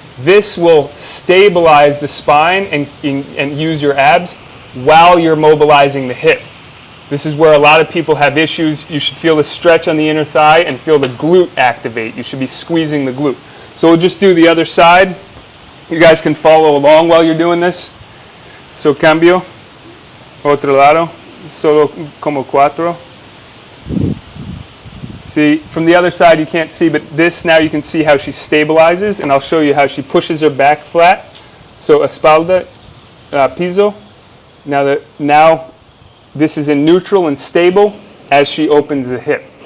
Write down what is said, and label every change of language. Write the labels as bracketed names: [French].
[English] This will stabilize the spine and use your abs while you're mobilizing the hip. This is where a lot of people have issues. You should feel the stretch on the inner thigh and feel the glute activate. You should be squeezing the glute. So we'll just do the other side. You guys can follow along while you're doing this. [Spanish] So cambio, otro lado, solo como cuatro. [English] See, from the other side you can't see, but this now you can see how she stabilizes, and I'll show you how she pushes her back flat. [Spanish] So espalda, piso. [English] Now this is in neutral and stable as she opens the hip.